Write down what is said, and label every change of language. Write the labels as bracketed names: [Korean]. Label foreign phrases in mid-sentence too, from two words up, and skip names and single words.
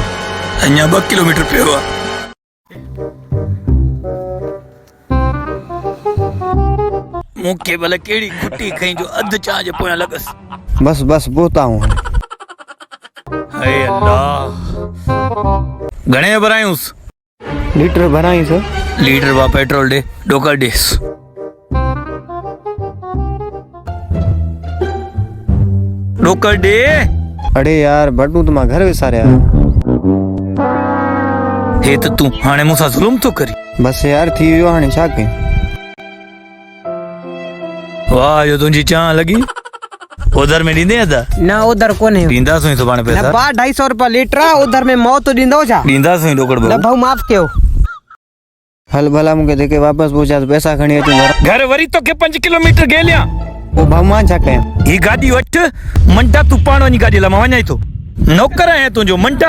[Sindhi] अञा 2 किलोमीटर पियो आहे मूंखे भले कहिड़ी खुटी खई जो अधु चांहि जे पोयां लॻसि बस बस पहुता हूं हे अल्लाह घणे भरायूंसि लीटर भराई सर लीटर बा पेट्रोल ॾे ॾोकर ॾेसि ॾोकर ॾे अड़े यार बटू तो मां घर विसारिया हे त तूं हाणे मूंसां ज़ुल्म थो करी बस यार थी वियो हाणे छा कयूं वाह जो तुंहिंजी चांहि लॻी उधर में ॾींदे अदा ना उधर कोने ॾींदासीं सुभाणे पैसा ना 250 रुपया लीटर आहे उधर में मौत ॾींदो छा ॾींदासीं ॾोकड़ ना भाऊ भाऊ माफ़ कयो हल भला मूंखे जेके वापसि पहुचा तो पैसा खणी अचूं घर वरी तोखे 5 किलोमीटर गेलियां पोइ भाऊ मां छा कयां ही गाॾी वठ मंटा तूं पाण वञी गाॾी हला मां वञाई थो नौकर आहियां तुंहिंजो मंटा